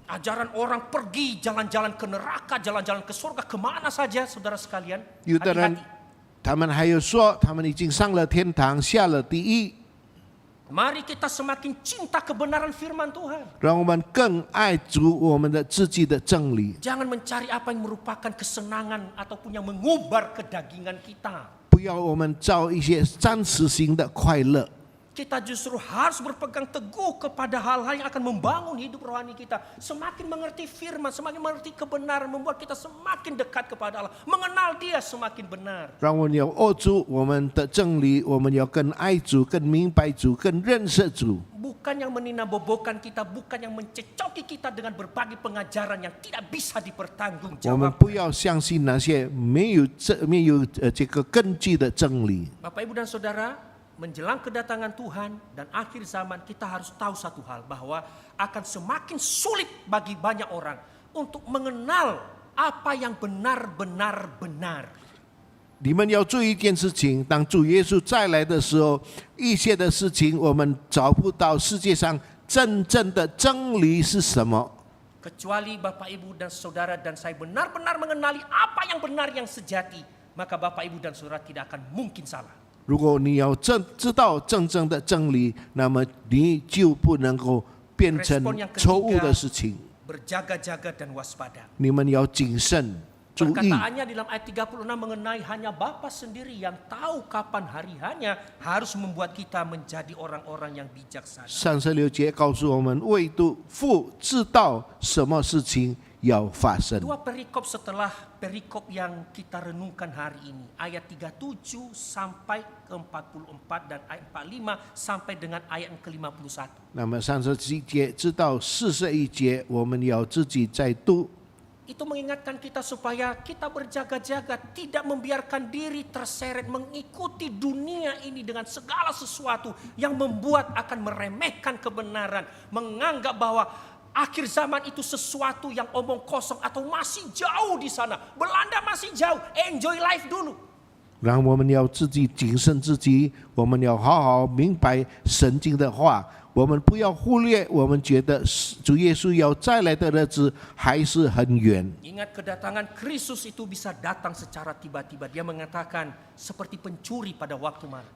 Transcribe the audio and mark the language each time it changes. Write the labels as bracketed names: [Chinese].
[Indonesian] Ajaran orang pergi jalan-jalan ke neraka, jalan-jalan ke surga, kemana saja saudara sekalian. [Chinese] 有的人 [Indonesian] Hati-hati. [Chinese] 他们还有说，他们已经上了天堂，下了地狱。 [Indonesian] Mari kita semakin cinta kebenaran firman Tuhan. [Chinese] 让我们更爱主我们的自己的真理， [Indonesian] Jangan mencari apa yang merupakan kesenangan ataupun yang mengubar kedagingan kita. [Chinese] 不要我们找一些暂时性的快乐。 [Indonesian] Kita justru harus berpegang teguh kepada hal-hal yang akan membangun hidup rohani kita. Semakin mengerti firman, semakin mengerti kebenaran, membuat kita semakin dekat kepada Allah. Mengenal dia semakin benar. [Chinese] 让我们要握住我们的真理，我们要更爱主、更明白主、更认识主。 [Indonesian] Bukan yang meninabobokan kita, bukan yang mencecoki kita dengan berbagai pengajaran yang tidak bisa [Chinese] 我们 [Indonesian] dipertanggungjawabkan. [Chinese] 不要相信那些没有这个根基的真理。 [Indonesian] Bapak Ibu dan Saudara, menjelang kedatangan Tuhan dan akhir zaman kita harus tahu satu hal, bahwa akan semakin sulit bagi banyak orang untuk mengenal apa yang benar-benar benar. [Chinese] 你们要注意一件事情：当主耶稣再来的时候，一切的事情我们找不到世界上真正的真理是什么。 [Indonesian] Kecuali Bapak Ibu dan Saudara dan saya benar-benar mengenali apa yang benar yang sejati, maka Bapak Ibu dan Saudara tidak akan mungkin salah. [Chinese] 如果你要知道真正的真理，那么你就不能够变成 [Indonesian] Respon yang [Chinese] 错误 [Indonesian] ketiga, [Chinese] 的事情， [Indonesian] berjaga-jaga dan waspada. [Chinese] 你们要谨慎注意。 [Indonesian] Perkataannya dalam ayat 36 mengenai hanya Bapa sendiri yang tahu kapan hari hanya harus membuat kita menjadi orang-orang yang bijaksana. [Chinese] 36节告诉我们，唯独父知道什么事情要发生。 [Indonesian] Dua perikop setelah perikop yang kita renungkan hari ini. Ayat 37 sampai ke 44 dan ayat 45 sampai dengan ayat yang ke-51. [Chinese] 那么37节直到41节，我们要自己再读。 [Indonesian] Itu mengingatkan kita supaya kita berjaga-jaga, tidak membiarkan diri terseret mengikuti dunia ini dengan segala sesuatu yang membuat akan meremehkan kebenaran, menganggap bahwa akhir zaman itu sesuatu yang omong kosong atau masih jauh di sana. Belanda masih jauh, [English] enjoy life [Indonesian] dulu. [Chinese] 然后我们要自己谨慎自己，我们要好好明白圣经的话。我们不要忽略，我们觉得主耶稣要再来的日子还是很远。 [Indonesian] Ingat kedatangan Kristus itu bisa datang secara tiba-tiba. Dia mengatakan seperti pencuri pada waktu malam.